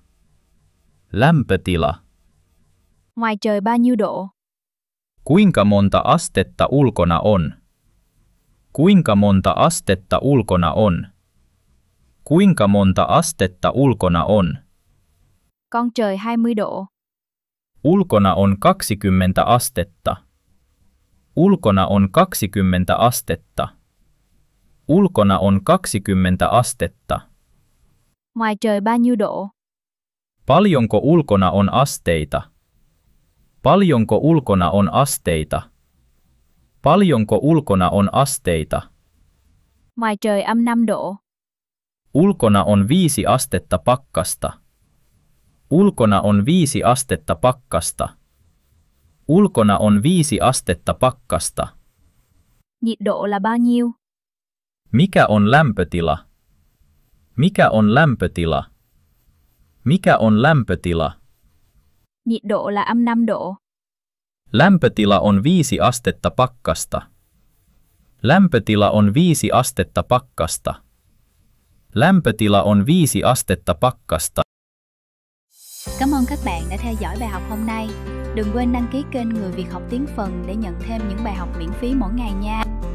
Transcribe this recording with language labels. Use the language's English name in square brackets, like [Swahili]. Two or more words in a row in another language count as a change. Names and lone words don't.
[Finnish] Lämpötila. [Vietnamese] Ngoài trời bao nhiêu độ? [Finnish] Kuinka monta astetta ulkona on? Kuinka monta astetta ulkona on? Kuinka monta astetta ulkona on? [Vietnamese] Con trời 20 độ. [Finnish] Ulkona on 20 astetta. Ulkona on 20 astetta. Ulkona on 20 astetta. [Vietnamese] Ngoài trời bao nhiêu độ? [Finnish] Paljonko ulkona on asteita? Paljonko ulkona on asteita? Paljonko ulkona on asteita? [Vietnamese] Ngoài trời âm 5 độ. [Finnish] Ulkona on 5 astetta pakkasta. Ulkona on 5 astetta pakkasta. Ulkona on 5 astetta pakkasta. [Vietnamese] Nhiệt độ là bao nhiêu? [Finnish] Mikä on lämpötila? Mikä on lämpötila? Mikä on lämpötila? [Vietnamese] Nhiệt độ là âm 5 độ. [Finnish] Lämpötila on 5 astetta pakkasta. Lämpötila on 5 astetta pakkasta. Lämpötila on 5 astetta pakkasta. [Vietnamese] Cảm ơn các bạn đã theo dõi bài học hôm nay. Đừng quên đăng ký kênh Người Việt học tiếng Phần để nhận thêm những bài học miễn phí mỗi ngày nha.